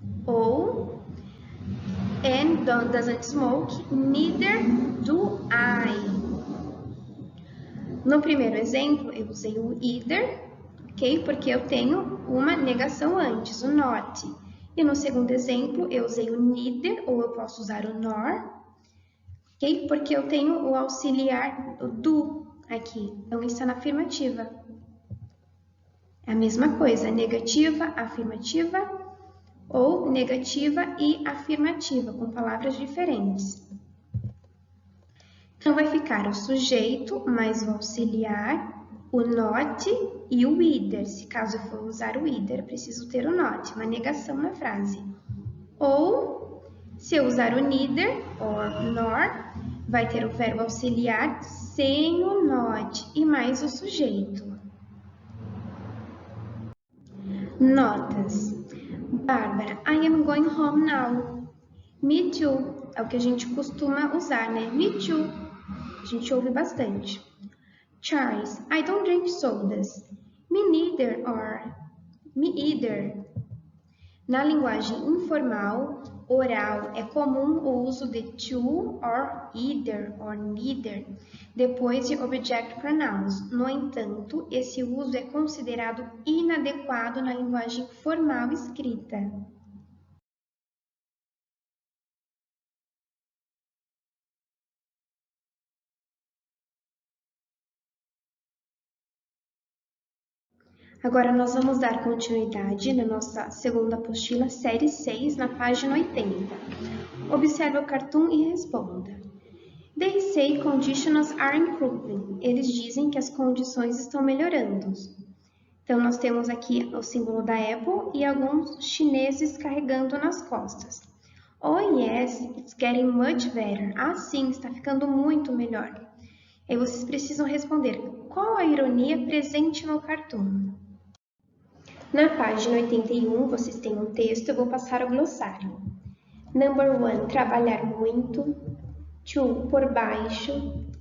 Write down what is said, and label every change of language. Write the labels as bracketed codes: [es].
[en] Ou Anne doesn't smoke, neither do I. [pt] No primeiro exemplo, eu usei o either, ok? Porque eu tenho uma negação antes, o not. E no segundo exemplo, eu usei o neither, ou eu posso usar o nor, ok? Porque eu tenho o auxiliar o do aqui. Então, isso é na afirmativa. É a mesma coisa, negativa, afirmativa, ou negativa e afirmativa, com palavras diferentes. Então, vai ficar o sujeito mais o auxiliar, o not e o either. Se caso eu for usar o either, preciso ter o not, uma negação na frase. Ou, se eu usar o neither or nor, vai ter o verbo auxiliar sem o not e mais o sujeito. Notas. [en] Bárbara, I am going home now. Me too. [pt] É o que a gente costuma usar, né? [en] Me too. [pt] A gente ouve bastante. [en] Charles, I don't drink sodas. Me neither or me either. [pt] Na linguagem informal, oral, é comum o uso de to or either or neither, depois de object pronouns. No entanto, esse uso é considerado inadequado na linguagem formal escrita. Agora nós vamos dar continuidade na nossa segunda apostila, série 6, na página 80. Observe o cartoon e responda. [en] They say conditions are improving. [pt] Eles dizem que as condições estão melhorando. Então, nós temos aqui o símbolo da Apple e alguns chineses carregando nas costas. [en] Oh, yes, it's getting much better. [pt] Ah, sim, está ficando muito melhor. Aí vocês precisam responder qual a ironia presente no cartoon. Na página 81, vocês têm um texto, eu vou passar o glossário. Number 1, trabalhar muito. 2, por baixo.